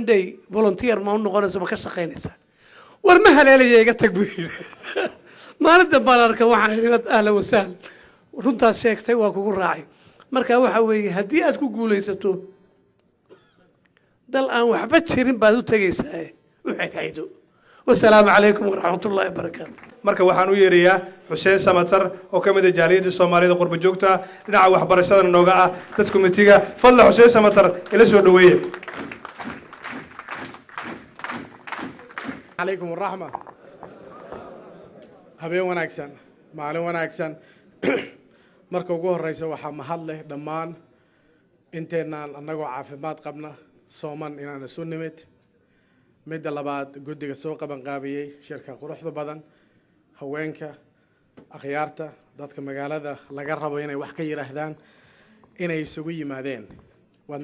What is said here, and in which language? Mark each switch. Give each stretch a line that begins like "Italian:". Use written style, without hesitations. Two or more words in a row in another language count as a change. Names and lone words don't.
Somali: day volunteer ma u noqonaysaa ma ka shaqaynaysaa war ma haleelaya iga tag buu yidhi maalinta baan arka waxaan idhi
Arabic: أهلا وسهلا
Somali: runtaas sheegtay waa kugu raacay marka waxa weeye haddii aad ku guulaysato dal aan waxba jirin baad u tegaysaa u xidhiidho
Arabic: والسلام عليكم ورحمة الله وبركاته
Somali: marka waxaan u yeerayaa Xuseen Samatar oo kamid ah jaaliyadda Soomaalida qurbo joogta dhinaca waxbarashada nooga ah dad committee-ga fadlan Xuseen Samatar ila soo dhaweeyo
Arabic: عليكم الرحمة
Somali: habeen wanaagsan maalin wanaagsan marka ugu horeysa waxa mahad leh dhamaan inteenaan anagoo caafimaad qabna sooman inaan isu nimid midda labaad guddiga soo qaban qaabiyay shirka quruxda badan haweenka akhyaarta dadka magaalada laga rabo inay wax ka yiraahdaan inay isugu yimaadeen waad